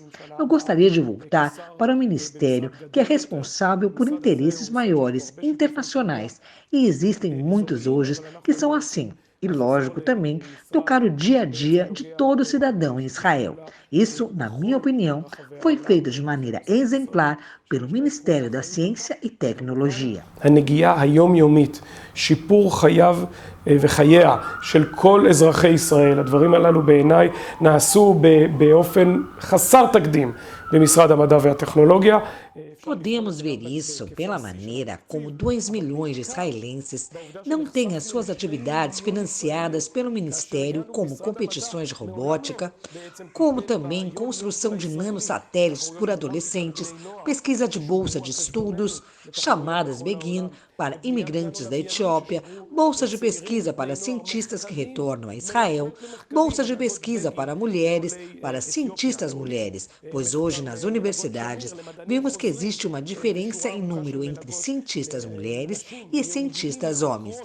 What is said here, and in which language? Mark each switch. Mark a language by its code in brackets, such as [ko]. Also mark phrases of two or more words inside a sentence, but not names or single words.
[pt] Eu gostaria de voltar para um ministério que é responsável por interesses maiores, internacionais, e existem muitos hoje que são assim. E, lógico, também tocar o dia a dia de todo cidadão em Israel. Isso, na minha opinião, foi feito de maneira exemplar pelo Ministério da Ciência e Tecnologia. [he] הנגיעה היומיומית, שיפור חייו וחייה של כל אזרחי ישראל, הדברים הללו בעיניי נעשו באופן חסר תקדים במשרד המדע והטכנולוגיה. [pt] Podemos ver isso pela maneira como 2 milhões de israelenses não têm as suas atividades financiadas pelo Ministério, como competições de robótica, como também construção de nanosatélites por adolescentes, pesquisa de bolsa de estudos, chamadas Begin para imigrantes da Etiópia, bolsas de pesquisa para cientistas que retornam a Israel, bolsas de pesquisa para mulheres, para cientistas mulheres, pois hoje nas universidades vimos que existe uma diferença em número entre cientistas mulheres e cientistas homens.